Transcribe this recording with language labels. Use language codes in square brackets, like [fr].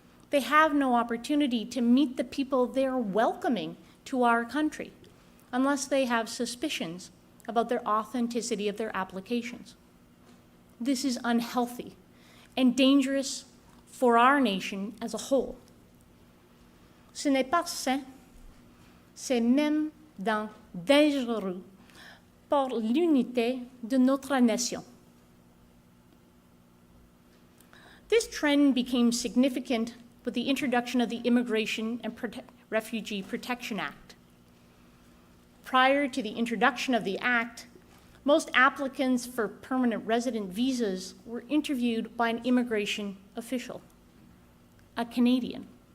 [en] They have no opportunity to meet the people they're welcoming to our country unless they have suspicions about their authenticity of their applications. This is unhealthy and dangerous for our nation as a whole. [fr] Ce n'est pas sain, c'est même dangereux pour l'unité de notre nation. [en] This trend became significant with the introduction of the Immigration and Refugee Protection Act. Prior to the introduction of the Act, most applicants for permanent resident visas were interviewed by an immigration official, a Canadian.